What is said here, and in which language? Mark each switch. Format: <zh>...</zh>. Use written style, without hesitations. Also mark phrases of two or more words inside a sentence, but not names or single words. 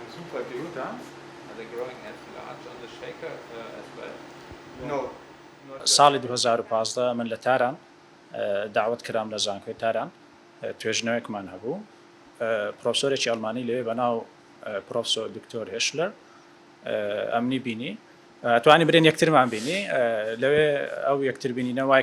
<en>computer? Are they growing as large on the shaker as well? No.</en> <ckb>ساڵی 2015 من لە تاران داوت کرام لە زانکۆی تاران توێژنەوەیەکمان هەبوو پرۆفسۆرێکی ئەڵمانی لێ بەناو پرۆفسۆر دکتۆر هێشلەر ئەمنی بینی توانی برێن یەکترمان بینی لەوێ ئەو یەکتر بینینە وای</ckb>